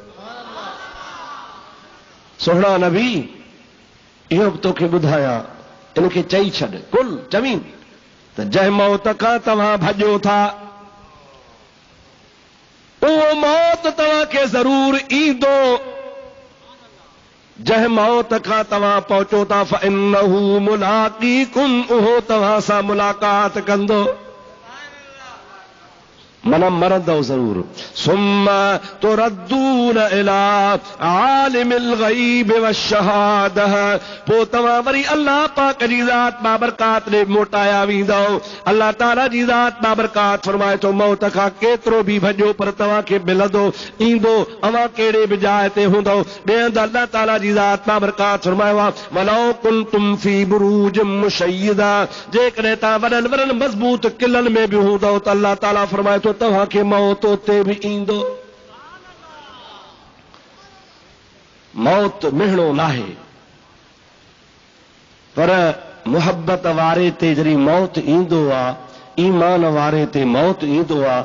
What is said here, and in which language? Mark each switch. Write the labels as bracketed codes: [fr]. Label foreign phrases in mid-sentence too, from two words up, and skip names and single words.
[sd] सोहणा नबी इहो बि तोखे ॿुधायां, इनखे चई छॾ, कुल चवीन त जंहिं मौत खां तव्हां भॼो था उहो मौत तव्हांखे ज़रूर ईंदो। जंहिं मौत खां तव्हां पहुचो था [ar] فإنه ملاقيكم, [sd] उहो तव्हां सां मुलाक़ात कंदो, मन मरंदो ज़रूर। [ar] ثم تردون إلى عالم الغيب والشهادة, [sd] पोइ तव्हां वरी अल्लाह पाक जी ज़ात बाबरकात ॾे मोटाया वेंदो। अल्लाह ताला जी ज़ात बाबरकात फरमाए थो, मौत खां केतिरो बि भॼो पर तव्हांखे मिलंदो, ईंदो, अवां कहिड़े बि जाइ ते हूंदो। ॿिए हंधि अल्लाह ताला जी ज़ात बाबरकात फरमायो आहे, [ar] ولو كنتم في بروج مشيدة, [sd] जेकॾहिं तव्हां वॾनि वॾनि मज़बूत किलनि में बि हूंदो त अल्लाह ताला फरमाए थो तव्हांखे मौत उते बि ईंदो। मौत मिहणो नाहे, पर मुहबत वारे ते जॾहिं मौत ईंदो आहे, ईमान वारे ते मौत ईंदो आहे।